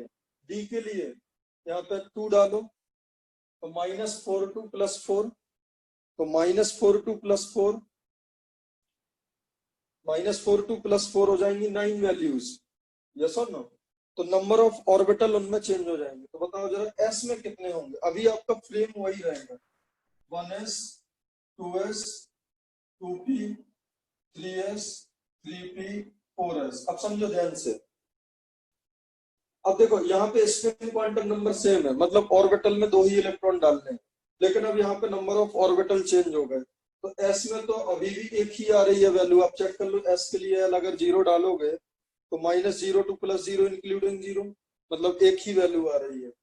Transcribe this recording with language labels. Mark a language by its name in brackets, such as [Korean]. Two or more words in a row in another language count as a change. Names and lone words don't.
[Hindi] d के लिए यहाँ पे 2 डालो तो -4 to +4, तो -4 to +4 -4 to +4 हो जाएंगी 9 वैल्यूज, यस और नो? तो [English] number of orbital [Hindi] उनमें चेंज हो जाएंगे। तो बताओ जरा एस में कितने होंगे? अभी आपका फ्रेम वही रहेगा, 1s 2s 2p 3s 3p 4s। अब समझो ध्यान से। अब देखो यहाँ पे [English] spin quantum number same [Hindi] है, मतलब ऑर्बिटल में 2 ही इलेक्ट्रॉन डालने हैं, लेकिन अब यहाँ पे [English] number of orbital [Hindi] चेंज हो गए। तो एस में तो अभी भी एक ही आ रही है वैल्यू। आप चेक कर लो एस के लिए अगर 0 डालोगे तो -0 [English] to +0 including [Hindi] 0, मतलब एक ही वैल्यू आ रही है।